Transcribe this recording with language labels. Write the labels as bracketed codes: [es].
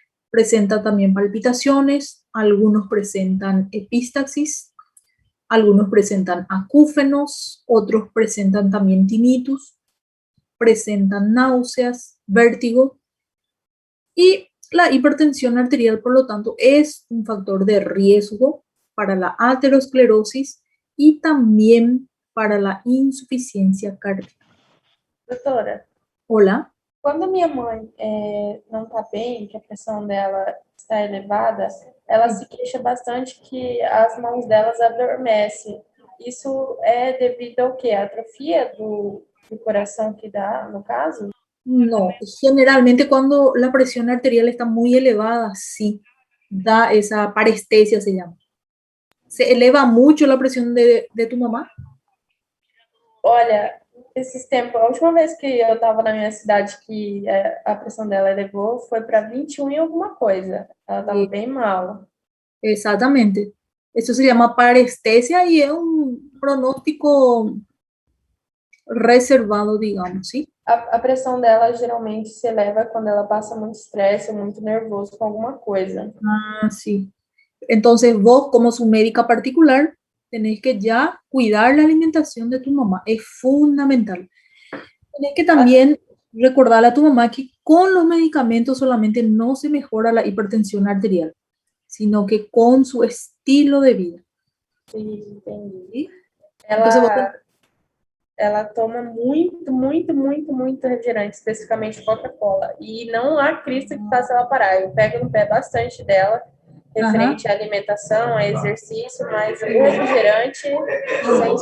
[es] Presenta también palpitaciones, algunos presentan epistaxis, algunos presentan acúfenos, otros presentan también tinnitus, presentan náuseas, vértigo, y la hipertensión arterial, por lo tanto, es un factor de riesgo para la aterosclerosis y también para la insuficiencia cardíaca. [pt] Doutora, [es] Hola. [pt] quando minha mãe não está bem, que a pressão dela está elevada, ela se queixa bastante que as mãos delas adormecem. Isso é devido ao quê? A atrofia do coração que dá, no caso? [es] No, generalmente cuando la presión arterial está muy elevada, sí, da esa parestesia, se llama. ¿Se eleva mucho la presión de tu mamá? [pt] Olha, esses tempos, a última vez que eu estava na minha cidade que a pressão dela elevou foi para 21 e alguma coisa. Ela estava bem mal. [es] Exactamente. Eso se llama parestesia y es un pronóstico reservado, digamos, ¿sí? [pt] A pressão dela geralmente se eleva quando ela passa muito estresse ou muito nervoso com alguma coisa. [es] Ah, sí. Entonces vos, como su médica particular, tenés que ya cuidar la alimentación de tu mamá. Es fundamental. Tenés que también recordarle a tu mamá que con los medicamentos solamente no se mejora la hipertensión arterial, sino que con su estilo de vida. [pt] Sim, entendi. [es] ¿Sí? [pt] Ela toma muito refrigerante, especificamente Coca-Cola. E não há Cristo que faça ela parar. Eu pego no pé bastante dela, referente à alimentação, a exercício, mas o refrigerante sem condições.